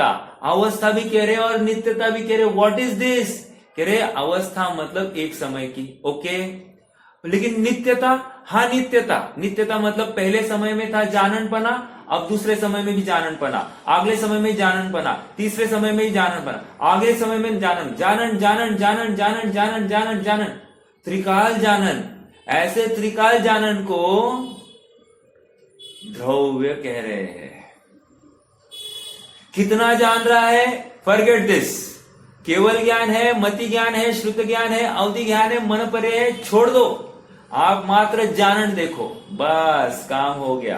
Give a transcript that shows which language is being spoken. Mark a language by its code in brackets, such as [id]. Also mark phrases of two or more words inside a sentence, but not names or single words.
[hi] अवस्था भी कह रहे हैं और नित्यता भी कह रहे हैं। [en] What is this, [hi] कह रहे अवस्था मतलब एक समय की, ओके। लेकिन नित्यता, हाँ नित्यता, नित्यता मतलब पहले समय में था जाननपना, अब दूसरे समय में भी जाननपना, अगले समय में जाननपना, तीसरे समय में भी जाननपना, अगले समय में जानन, जानन जानन जानन जानन जानन जानन जानन, त्रिकाल जानन। ऐसे त्रिकाल जानन को द्रव्य कह रहे हैं। कितना जान रहा है, [en] forget this. [hi] केवल ज्ञान है, मति ज्ञान है, श्रुत ज्ञान है, अवधि ज्ञान है, मन परे है, छोड़ दो। आप मात्र जानन देखो, बस काम हो गया।